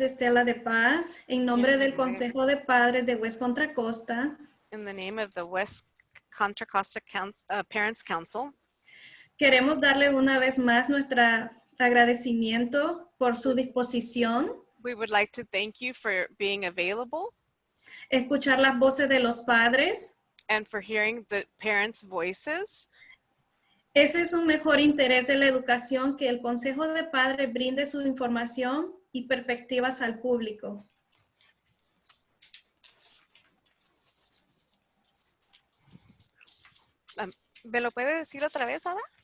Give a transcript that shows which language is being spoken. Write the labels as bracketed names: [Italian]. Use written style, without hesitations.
[Spanish] Estela de Paz, en nombre del Consejo de Padres de West Contra Costa, [English] In the name of the West Contra Costa Parents Council, [Spanish] queremos darle una vez más nuestro agradecimiento por su disposición, [English] we would like to thank you for being available [Spanish] escuchar las voces de los padres. [English] and for hearing the parents' voices. [Spanish] Ese es un mejor interés de la educación, que el Consejo de Padres brinde su información y perspectivas al público. ¿Me lo puede decir otra vez, Ada?